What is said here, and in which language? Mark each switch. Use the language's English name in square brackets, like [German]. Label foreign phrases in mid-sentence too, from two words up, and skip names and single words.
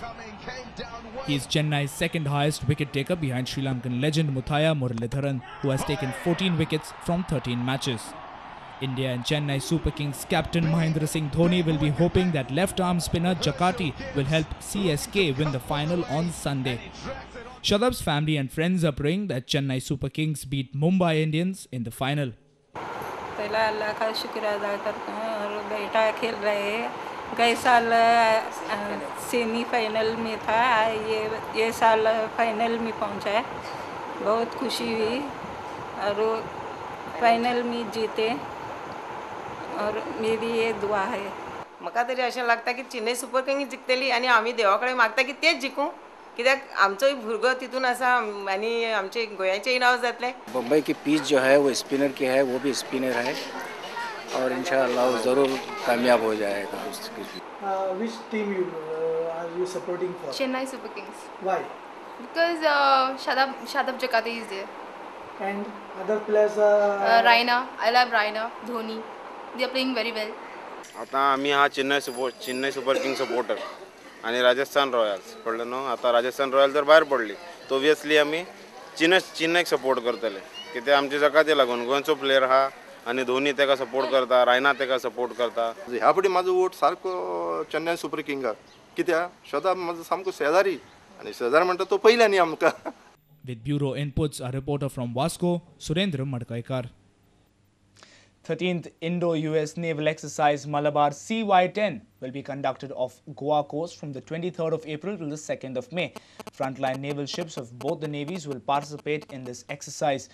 [English] He is Chennai's second highest wicket taker behind Sri Lankan legend Muthaiya Muralidharan, who has taken 14 wickets from 13 matches. India and Chennai Super Kings captain Mahendra Singh Dhoni will be hoping that left-arm spinner Jakati will help CSK win the final on Sunday. Shadab's family and friends are praying that Chennai Super Kings beat Mumbai Indians in the final. [Hindi] पहला अल्लाह का शुक्र अदा करते हैं और बेटा खेल रहे हैं. गए साल सेमीफाइनल में था, ये साल फाइनल में पहुंचा है. बहुत खुशी हुई और फाइनल में जीते और मेरी ये दुआ है. [Konkani] म्हाका तरी अशें लागता की चेन्नई सुपर किंग्स जिखतली आनी आमी देवा कडेन मागता की तेच जिखूं, कित्याक आमचोय भुरगो तितून आसा आनी आमचे गोंयाचेय नांव जातलें. [Hindi] बम्बई की पिच जो है वो स्पिनर की है, वो भी स्पिनर है और इंशाअल्लाह वो ज़रूर कामयाब हो जाएगा. [English] Which team are you supporting for? Chennai Super Kings. Why? Because Shadab Jakati is there. And other players? Raina, I love Raina, Dhoni. They are playing very well. [Marathi] आता आम्ही हा चेन्नई सुपर किंग सपोर्टर आणि राजस्थान रॉयल्स कळलं न्हू. [Konkani] आता राजस्थान रॉयल्स जर भायर पडली तो ऑब्वियसली आमी चेन्नईक सपोर्ट करतले, कित्याक आमचे जकाते लागून गोंयचो प्लेयर हा आणि धोनी तेका सपोर्ट करता, रायना तेका सपोर्ट करता. ह्या फुडें म्हाजो वोट सारको चेन्नई सुपर किंगाक, कित्याक शदाब म्हाजो सामको शेजारी आनी शेजारी म्हणटा तो पयल्यानी आमकां. [English] With bureau inputs, a reporter from Vasco, Surendra Madkaikar. 13th Indo-US Naval Exercise Malabar CY-10 will be conducted off Goa coast from the 23rd of April till the 2nd of May. Frontline naval ships of both the navies will participate in this exercise.